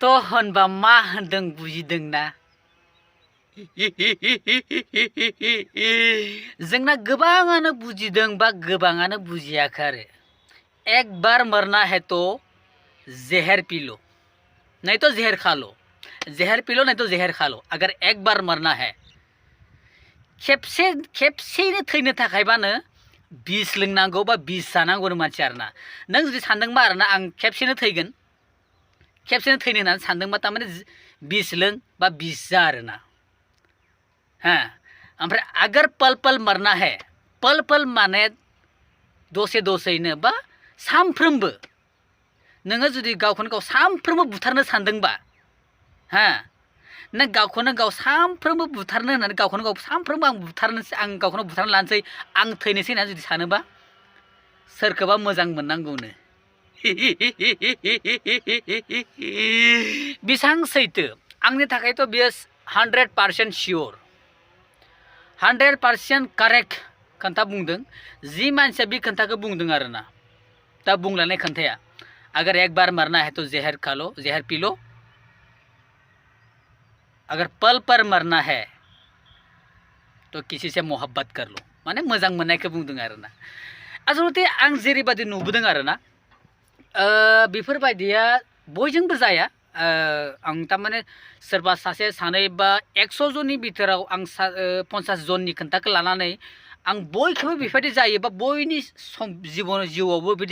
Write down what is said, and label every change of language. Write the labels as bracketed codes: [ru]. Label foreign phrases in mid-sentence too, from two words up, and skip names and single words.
[brx] होनबा मा होनदों बुजिदोंना जोंना गोबाङानो बुजिदों बा गोबाङानो बुजियाखै आरो [hi] एक बार मरना है तो जहर पी लो नहीं तो जहर खा लो जहर पी लो नहीं तो जहर खा लो अगर एक बार मरना है [brx] खेबसेयैनो थैनो थाखायबानो बिस लोंनांगौ बा बिस जानांगौ मानसि आरोना नों जुदि सानदोंबा आरोना आं खेबसेनो थैगोन खेबसेनो थैनो होननानै सानदोंबा तारमाने बिस लों बा बिस जा आरोना हाँ ओमफ्राय [hi] अगर पल पल मरना है [brx] पल पल माने दसे दसेयैनो बा सानफ्रोमबो नोङो जुदि गावखौनो गाव सानफ्रोमबो बुथारनो सानदोंबा हा नों गावखौनो गाव सानफ्रोमबो बुथारनो होननानै गावखौनो गाव सानफ्रोमबो आं गावखौनो बुथारनो लानोसै आं थैनोसै होननानै जुदि सानोबा सोरखौबा मोजां मोननांगौनो बेसां सैथो आंनि थाखायथ' बेयो 100% सियर 100% कारेक्ट खोन्था बुंदों जि मानसिया बे खोन्थाखौ बुंदों आरोना दा बुंलांनाय खोन्थाया [hi] अगर एक बार मरना है तो जहर खा लो जहर पी लो अगर पल पर मरना है तो किसी से मोहब्बत कर लो [brx] माने मोजां मोननायखौ बुंदों आरोना आसलते आं जेरैबादि नुबोदों आरोना बेफोरबायदिया बयजोंबो जाया आं तारमाने सोरबा सासे सानै बा 100 जननि बिथोराव आं 50 जननि खोन्थाखौ लानानै आं बयखौबो बेबायदि जायो बा बयनि जिउआवबो बिदि